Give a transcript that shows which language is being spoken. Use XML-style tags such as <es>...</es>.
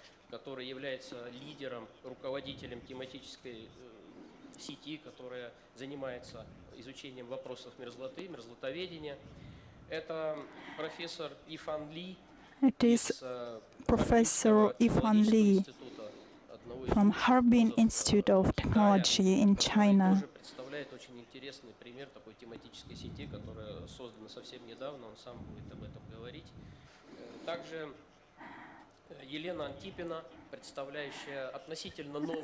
<ru>Который является лидером, руководителем тематической сети, которая занимается изучением вопросов мерзлоты, мерзлотоведения. Это профессор Ифан Ли.</ru> <en>It is Professor Ifan Li from Harbin Institute of Technology in China.</en> <ru>Тоже представляет очень интересный пример такой тематической сети, которая создана совсем недавно. Он сам будет об этом говорить. Также Елена Антипина, представляющая относительно новую</ru>